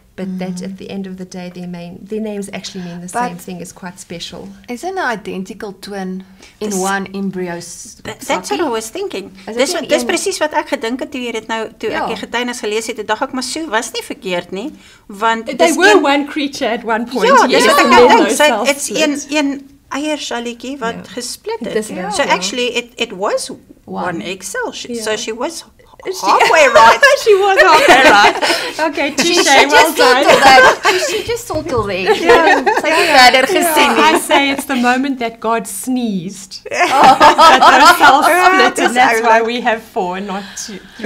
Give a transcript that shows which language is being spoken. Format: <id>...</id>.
<en>But that at the end of the day, their names actually mean the same thing. Is quite special. Is an identical twin in one embryo? That's what I was thinking.</en> <af>Dis presies wat ek gedink het toe jy dit nou toe ek die getuienis gelees het, dink ek maar so was nie verkeerd nie, want</af> <en>they were one creature at one point.</en> <af>Ja, dis wat ek dink. It's een eiersjalletjie wat gesplit het.</af> <en>So actually it was one egg cell. So she was halfway right. She was halfway right. Okay, touche, well done. She just saw till there. I say it's the moment that God sneezed. That those cells split, and that's why we have 4, not 2.</en>